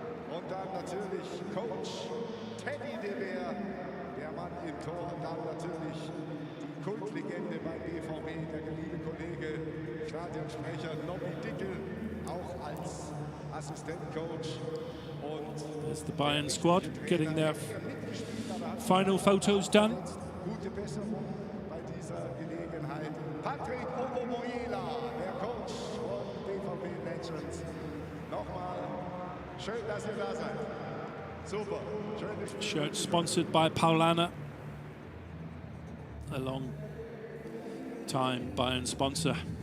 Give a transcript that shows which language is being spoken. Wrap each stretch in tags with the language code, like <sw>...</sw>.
<de>Und dann natürlich Coach Teddy de Beer, der Mann im Tor. Und dann natürlich die Kultlegende beim BVB, der liebe Kollege, Stadionsprecher Nobby Dickel, auch als Assistentcoach. Und</de> <en>there's the Bayern squad getting their final photos done.</en> <de>Gute Besserung bei dieser Gelegenheit. Patrick Obomoyela, der Coach von BVB Legends. Nochmal schön, dass ihr da seid. Super.</de> <en>Shirt sponsored by Paulaner, a long time Bayern sponsor.</en>